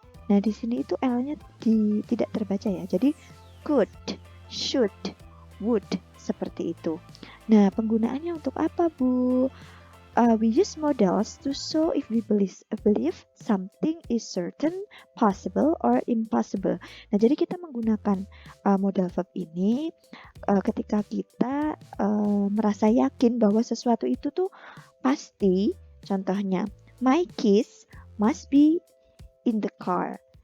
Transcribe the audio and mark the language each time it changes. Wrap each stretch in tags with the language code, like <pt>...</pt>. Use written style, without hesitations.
<id>Nah, di sini itu L-nya tidak terbaca ya. Jadi could, should, would, seperti itu. Nah, penggunaannya untuk apa, Bu?</id> <en>We use modals to show if we believe something is certain, possible, or impossible.</en> <id>Nah, jadi kita menggunakan modal verb ini ketika kita merasa yakin bahwa sesuatu itu tuh pasti. Contohnya,</id> <en>my keys must be in the car.</en>